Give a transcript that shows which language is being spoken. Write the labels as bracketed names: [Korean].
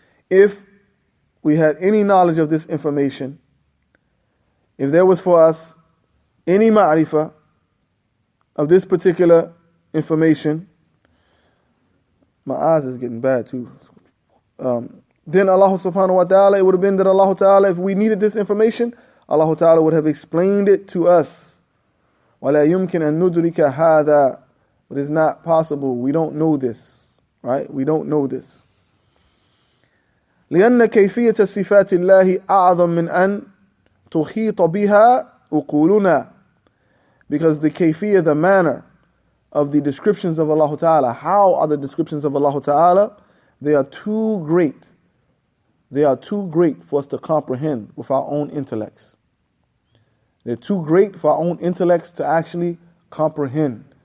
[English] If we had any knowledge of this information, if there was for us any ma'rifah of this particular information, my eyes is getting bad too. Then Allah subhanahu wa ta'ala, it would have been that Allah Ta'ala, if we needed this information, Allah Ta'ala would have explained it to us. [Arabic] وَلَا يُمْكِنْ أَن نُدْرِكَ هَذَا, [English] but it's not possible. We don't know this, right? We don't know this. [Arabic] لأن كيفية صفات الله أعظم من أن تحيط بها عقولنا, [English] because the kayfiyah, the manner of the descriptions of Allah Ta'ala. How are the descriptions of Allah Ta'ala? They are too great. They are too great for us to comprehend with our own intellects. They're too great for our own intellects to actually comprehend.